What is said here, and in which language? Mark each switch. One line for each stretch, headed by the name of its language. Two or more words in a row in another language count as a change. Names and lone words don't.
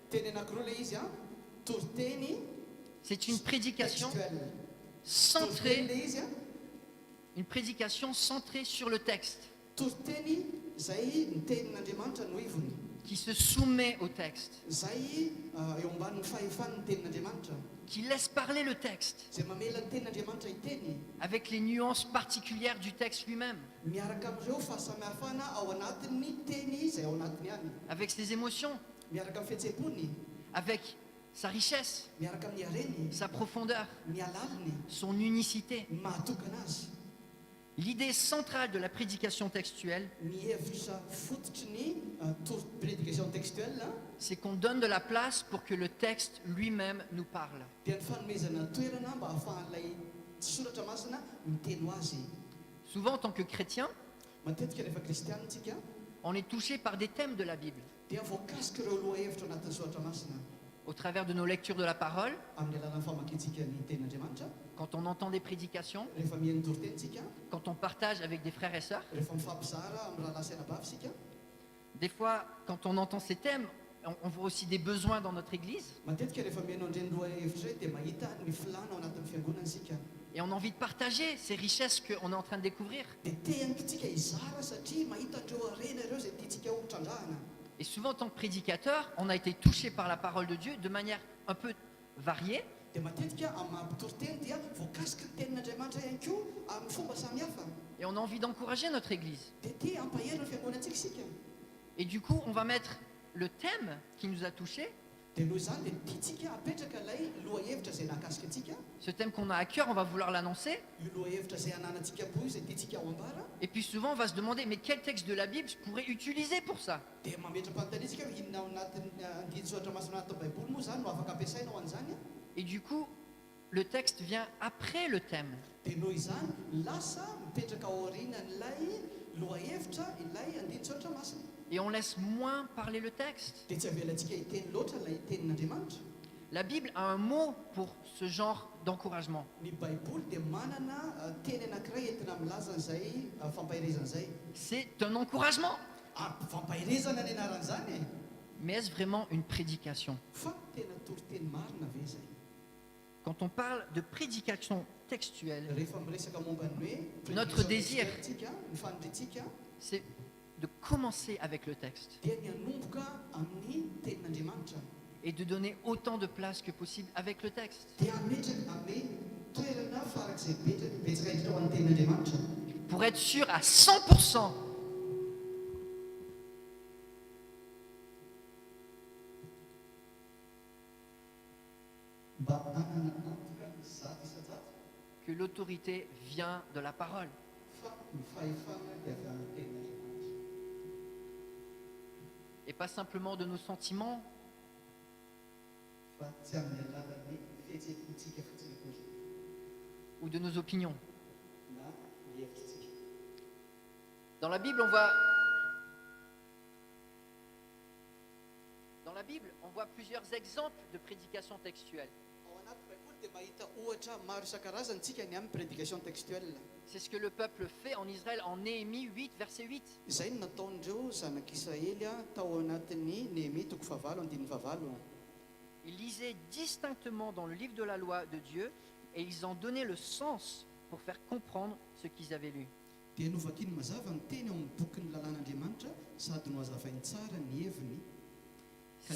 French: C'est une prédication centrée sur le texte, qui se soumet au texte, qui laisse parler le texte avec les nuances particulières du texte lui-même, avec ses émotions,
Malagasy: miaraka amin'ny fihetseham-pony,
French: avec sa richesse,
Malagasy: miaraka amin'ny hareny,
French: sa profondeur,
Malagasy: ny alaliny,
French: son unicité.
Malagasy: ny mahatokana azy.
French: L'idée centrale de la prédication textuelle,
Malagasy: Ny hevitra fototry ny
French: prédication textuelle
Malagasy: a,
French: c'est qu'on donne de la place pour que le texte lui-même nous parle.
Malagasy: dia ny fanomezana toerana mba hahafahan'ilay soratra masina miteny ho azy.
French: Souvent, en tant que chrétien,
Malagasy: Matetika rehefa kristianitsika
French: on est touché par des thèmes de la Bible.
Malagasy: dia voakasika ireo lohahevitra ao anatin'ny soratra masina
French: Au travers de nos lectures de la parole,
Malagasy: amin'ny alalan'ny famakiantsika ny tenin'Andriamanitra,
French: quand on entend des prédications,
Malagasy: rehefa mihaino toritentsika,
French: quand on partage avec des frères et sœurs.
Malagasy: rehefa mifampizara amin'ny raha lasy anabavysika.
French: Des fois, quand on entend ces thèmes, on voit aussi des besoins dans notre église
Malagasy: Matetika rehefa mihaino an'ireny lohahevitra ireny dia mahita ny filana ao anatin'ny fiangonansika.
French: et on a envie de partager ces richesses qu'on est en train de découvrir.
Malagasy: Dia te-hanikitsika hizara satria mahita an'ireo harena ireo izay tiantsika ho trandrahana.
French: Et souvent, en tant que prédicateur, on a été touché par la parole de Dieu de manière un peu variée.
Malagasy: Dia matetika amin'ny mampitoriteny dia voakasika ny tenin'Andriamanitra ihany koa amin'ny fomba samihafa.
French: Et on a envie d'encourager notre église.
Malagasy: Dia te hampaherina ny fiangonantsika isika.
French: Et du coup, on va mettre le thème qui nous a touchés,
Malagasy: Dia noho izany dia tiantsika apetraka ilay lohahevitra izay nahakasika antsika,
French: ce thème qu'on a à cœur, on va vouloir l'annoncer.
Malagasy: io lohahevitra izay hananantsika po izay tiantsika ho ambara.
French: Et puis souvent, on va se demander, mais quel texte de la Bible je pourrais utiliser pour ça?
Malagasy: Dia mametra-panontaniantsika hoe inona ao anatin'ny andinin-tsoratra masina anaty baiboly moa izany no afaka ampiasaina ho an'izany.
French: Et du coup, le texte vient après le thème.
Malagasy: Dia noho izany lasa mipetraka ao aorianan'ilay lohahevitra ilay andinin-tsoratra masina.
French: Et on laisse moins parler le texte.
Malagasy: Dia tsy avelantsika hiteny loatra ilay tenin'Andriamanitra.
French: La Bible a un mot pour ce genre d'encouragement.
Malagasy: Ny baiboly dia manana teny anankiray entina milaza an'izay fampahirizana izay.
French: C'est un encouragement.
Malagasy: Fampahirizana ny anaran'izany e.
French: Mais est-ce vraiment une prédication?
Malagasy: Fa tena toriteny marina ve izay?
French: Quand on parle de prédication textuelle,
Malagasy: Rehefa miresaka momba ny hoe
French: Notre désir. prédication textuelle-
Malagasy: tsika, ny fanidritsika
French: c'est de commencer avec le texte
Malagasy: dia ny hanomboka amin'ny tenin'Andriamanitra.
French: et de donner autant de place que possible avec le texte.
Malagasy: Dia ametraka ame toerana farak'izay betsaka indrindra ho an'ny tenin'Andriamanitra.
French: Pour être sûr à 100%
Malagasy: Mba hanana antoka zato isan-jato
French: que l'autorité vient de la parole.
Malagasy: fa ny fahefana dia avy amin'ny tenin'Andriamanitra.
French: Et pas simplement de nos sentiments,
Malagasy: Fa tsy amin'ny alalan'ny fihetseham-pontsika fotsiny akory
French: ou de nos opinions.
Malagasy: na ny hevitrintsika.
French: Dans la Bible, on voit plusieurs exemples de prédication textuelle.
Malagasy: Ao anaty baiboly dia mahita ohatra maro isan-karazany tsika ny amin'ny
French: prédication textuelle. C'est ce que le peuple fait en Israël en Néhémie 8, verset 8.
Malagasy: Izay no nataon'ireo zanak'Israely tao anatin'ny Néhémie 8:9.
French: Ils lisaient distinctement dans le livre de la loi de Dieu et ils en donnaient le sens pour faire comprendre ce qu'ils avaient lu.
Malagasy: Dia novakiny mazava ny teny ao amin'ny boky ny lalàn'Andriamanitra sady no hazavainy tsara ny heviny ka